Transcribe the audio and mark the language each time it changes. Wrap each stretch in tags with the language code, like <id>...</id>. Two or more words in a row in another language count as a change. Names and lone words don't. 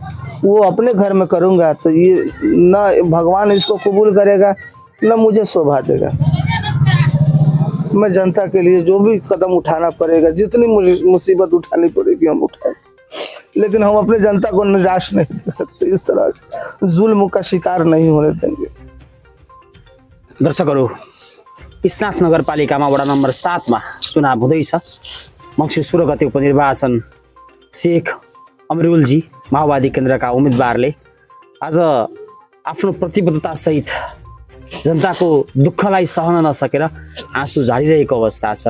<hi>वो अपने घर में करूँगा तो ये न भगवान इसको कबूल करेगा, न मुझे शोभा देगा। मैं जनता के लिए जो भी कदम उठाना पड़ेगा, जितनी मुसीबत उठानी पड़ेगी हम उठाएं, लेकिन हम अपने जनता को निराश नहीं दे सकते। इस तरह जुल्म का शिकार नहीं होने देंगे।</hi> <ne>दर्शकहरू, इसनाथ नगरपालिकामा वडा नम्बर 7 मा चुनाव हुँदैछ। मङ्सिर 16 गते उपनिर्वाचन शेख अमरुलजी माओवादी केन्द्रका उम्मेदवारले आज आफ्नो प्रतिबद्धता सहित जनताको दुःखलाई सहन नसकेर आँसु झारिरहेको अवस्था छ।</ne>